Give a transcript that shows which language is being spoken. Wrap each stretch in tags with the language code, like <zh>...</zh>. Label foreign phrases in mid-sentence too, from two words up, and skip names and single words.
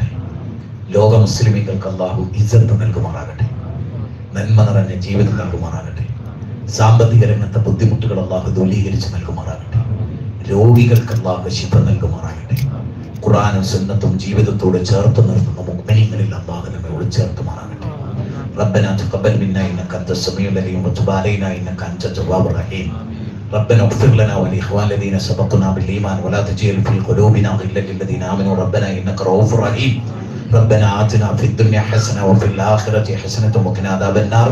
<ml>ലോക മുസ്ലിമീങ്ങൾക്ക് അള്ളാഹു ഇസ്സത്ത് നൽകുമാറാകട്ടെ. നന്മ നിറഞ്ഞ ജീവിതം നൽകുമാറാകട്ടെ. സാമ്പത്തിക രംഗത്തെ ബുദ്ധിമുട്ടുകൾ അള്ളാഹു ദൂരീകരിച്ച് നൽകുമാറാകട്ടെ. രോഗികൾക്ക് അള്ളാഹു ശിഫ നൽകുമാറാകട്ടെ. ഖുർആനും സുന്നത്തും ജീവിതത്തോട് ചേർത്ത് നിർത്തുന്ന മുഅ്മിനീങ്ങളിൽ അള്ളാഹു നമ്മെ ഉൾച്ചേർത്തുമാറാകട്ടെ.</ml> <ar>ربنا تقبل منا انك انت السميع العليم وتب علينا انك انت التواب الرحيم. ربنا اغفر لنا ولاخوان الذين سبقونا بالايمان ولا تجعل في قلوبنا غلا للذين امنوا ربنا انك رؤوف رحيم. ربنا آتنا في الدنيا حسنة وفي الآخرة حسنة وقنا عذاب النار.</ar>